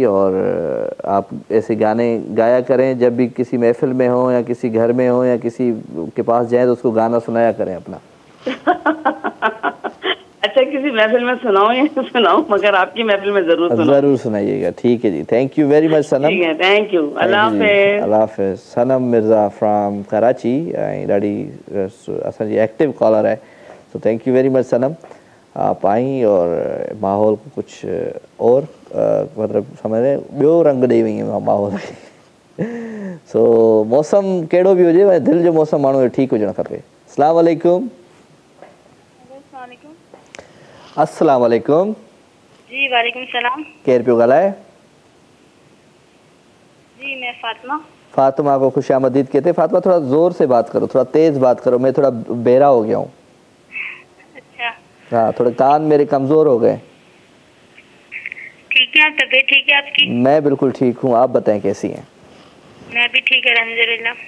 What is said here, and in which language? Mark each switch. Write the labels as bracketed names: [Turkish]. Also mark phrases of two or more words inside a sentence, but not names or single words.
[Urdu] اور آپ ایسے گانے گایا کریں، جب بھی کسی محفل میں ہو یا کسی گھر میں ہو یا کسی کے پاس جائے تو اس کو گانا سنایا کریں اپنا. اچھا کسی محفل میں سناؤں یا سناؤں، مگر آپ کی محفل میں ضرور سنائیے گا. ٹھیک ہے جی, [English] thank you very much [Urdu] सनम। ٹھیک ہے, [English] thank you, [Urdu] اللہ حافظ. اللہ حافظ. [English] Sanam Mirza from Karachi, [Sindhi] ॾाढी असांजी [English] active caller [Urdu] ہے، تو [English] thank you very much Sanam. [Urdu] آپ آئی اور ماحول کو کچھ اور مطلب سمجھ رہے [Sindhi] ॿियो रंग ॾेई वई माहौल खे। सो मौसम कहिड़ो बि हुजे, दिलि जो मौसम माण्हू जो ठीकु हुजणु खपे। [Arabic] السلام عليكم۔ السلام عليكم. جی وعليكم السلام. [Sindhi] केर पियो ॻाल्हाए? [Urdu] جی میں فاطمہ. فاطمہ کو خوش آمدید کہتے۔ فاطمہ تھوڑا زور سے بات کرو، تھوڑا تیز بات کرو، میں تھوڑا بہرا ہو گیا ہوں. اچھا. ہاں، تھوڑے کان میرے کمزور ہو گئے. ٹھیک ہے، طبیعت ٹھیک ہے آپ کی? میں بالکل ٹھیک ہوں، آپ بتائیں کیسی ہیں? میں بھی ٹھیک ہے الحمدللہ.